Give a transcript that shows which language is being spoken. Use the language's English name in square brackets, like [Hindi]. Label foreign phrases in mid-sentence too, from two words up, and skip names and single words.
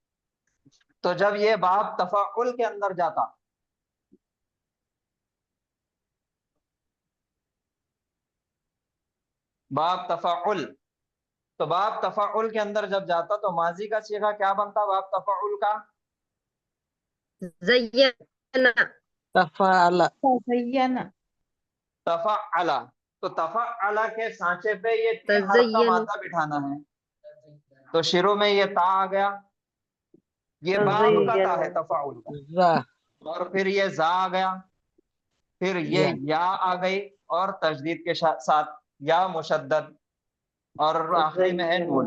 [Hindi] तो जब ये [Arabic] باب تفاعل [Hindi] के अंदर जाता, [Arabic] باب تفاعل, [Hindi] तो [Arabic] باب تفاعل [Hindi] के अंदर जब जाता तो माजी का सीगा क्या बनता [Arabic] باب تفاعل [Hindi] का? ज़य्यना तफाला। तज़य्यना। तफाअला, तो तफाअला के सांचे पे ये 3 हर्फ का तज़य्यनु मादा बिठाना है। तो शुरू में ये ता आ गया, ये बाब का ता है तफाउल का, जा और फिर ये जा आ गया, फिर ये या आ गई, और तजदीद के साथ या मुशद्दद, और आखिरी में है नून।